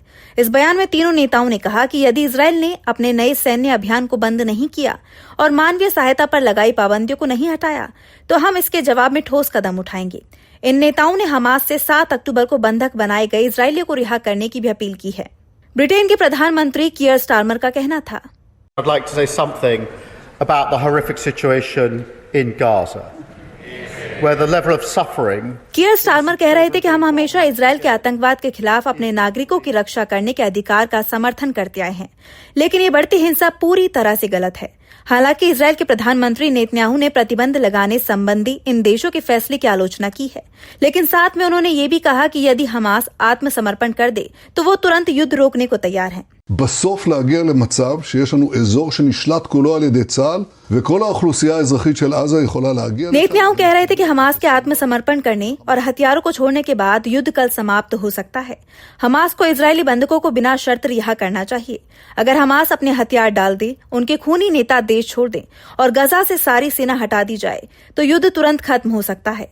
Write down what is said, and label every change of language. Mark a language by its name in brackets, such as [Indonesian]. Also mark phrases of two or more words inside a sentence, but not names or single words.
[Hindi] इस बयान में तीनों नेताओं ने कहा कि यदि इजरायल ने अपने नए सैन्य अभियान को बंद नहीं किया और मानवीय सहायता पर लगाई पाबंदियों को नहीं हटाया तो हम इसके जवाब में ठोस कदम उठाएंगे। इन नेताओं ने हमास से 7 अक्टूबर को बंधक बनाए गए इजरायलियों को रिहा करने की भी अपील की है। ब्रिटेन के प्रधानमंत्री कियर स्टारमर का कहना था, [English] I'd like to say something about the horrific situation in Gaza, where the level of suffering. [Hindi] कियर स्टारमर कह रहे थे कि हम हमेशा इजरायल के आतंकवाद के खिलाफ अपने नागरिकों की रक्षा करने के अधिकार का समर्थन करते आए हैं, लेकिन ये बढ़ती हिंसा पूरी तरह से गलत है। हालांकि इजरायल के प्रधानमंत्री नेतन्याहू ने प्रतिबंध लगाने संबंधी इन देशों के फैसले की आलोचना की है, लेकिन साथ में उन्होंने ये भी कहा कि यदि हमास आत्मसमर्पण कर दे तो वो तुरंत युद्ध रोकने को तैयार हैं। [Hebrew] בסוף להגיע למצב שיש לנו אזור שנשלט כולו על ידי צה"ל וכל האוכלוסייה האזרחית של עזה יכולה להגיע. [Hindi] नेतन्याहू कह रहे थे कि हमास के आत्मसमर्पण करने और हथियारों को छोड़ने के बाद युद्ध कल समाप्त हो सकता है। हमास को इजरायली बंधकों को बिना शर्त रिहा करना चाहिए। अगर हमास अपने हथियार डाल दे, उनके खूनी नेता देश छोड़ दें और गजा से सारी सेना हटा दी जाए तो युद्ध तुरंत खत्म हो सकता है।